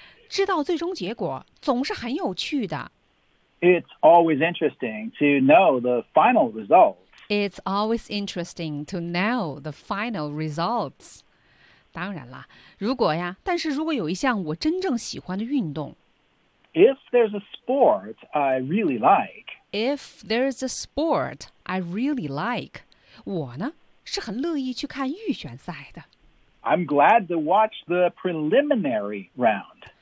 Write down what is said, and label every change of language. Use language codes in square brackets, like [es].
[zh] 知道最终结果总是很有趣的 [en] it's always interesting to know the final result It's always interesting to know the final results. [zh] 当然了，如果呀，但是如果有一项我真正喜欢的运动 [en] ，If there's a sport I really like, if there's a sport I really like, [zh] 我呢是很乐意去看预选赛的。 [en] I'm glad to watch the preliminary round.